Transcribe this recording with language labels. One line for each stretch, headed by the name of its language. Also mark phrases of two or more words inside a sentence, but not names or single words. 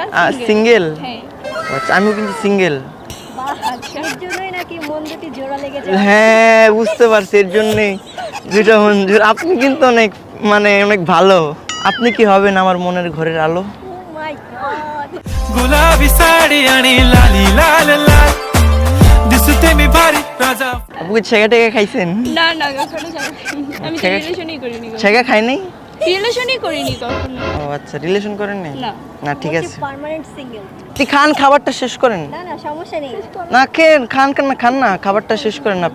Bangla: সিঙ্গেল? হ্যাঁ। আচ্ছা আমিও কিন্তু সিঙ্গেল। বাহ, এর জন্যই নাকি মন দুটি জোড়া লেগে যায়। হ্যাঁ বুঝতে পারছি, এর জন্যই দুইটা মঞ্জুর। আপনি কিন্তু অনেক মানে অনেক ভালো। আপনি কি হবেন আমার মনের ঘরের আলো?
English: oh my god,
Marathi: गुलाबी साडी आणि लाली लाल लाल दिसते मी भारी राजा
Bangla: আপু কি ছেঁকা টেকা খাইছেন? না না কখনো যাইনি। আমি তো ছেঁকা- রিলেশনই করিনি কখনো। ছেঁকা খাই নাই? রিলেশনই করিনি কখনো। ও আচ্ছা, রিলেশন করেন নাই? না। না ঠিক আছে,
English: permanent single.
Bangla: আপনি খান, খাবারটা শেষ করেন। না না সমস্যা নেই। না খেন, খান না, খাবারটা শেষ করেন আপনি।